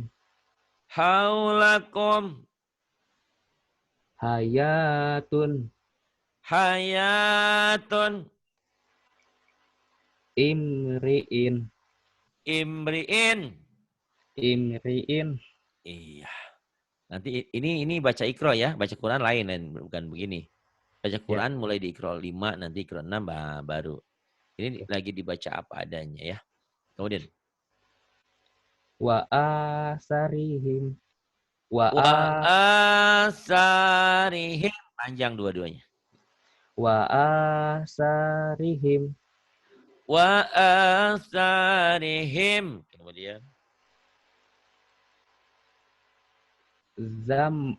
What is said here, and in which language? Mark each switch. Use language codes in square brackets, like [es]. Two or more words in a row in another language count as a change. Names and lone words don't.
[ar] Haulakum. hayatun, Hayatun. imriin, Imriin. imriin, [id] Iya. Nanti ini baca ikro ya, baca Quran lain bukan begini. Baca ya, Quran mulai di ikro 5, nanti ikro 6 baru. Ini ya. lagi dibaca apa adanya ya. Kemudian. [ar] Wa asarihim, wa Wa asarihim. [id] Panjang dua-duanya. [ar] asarihim, Wa asarihim. [id] Kemudian. [ar] zam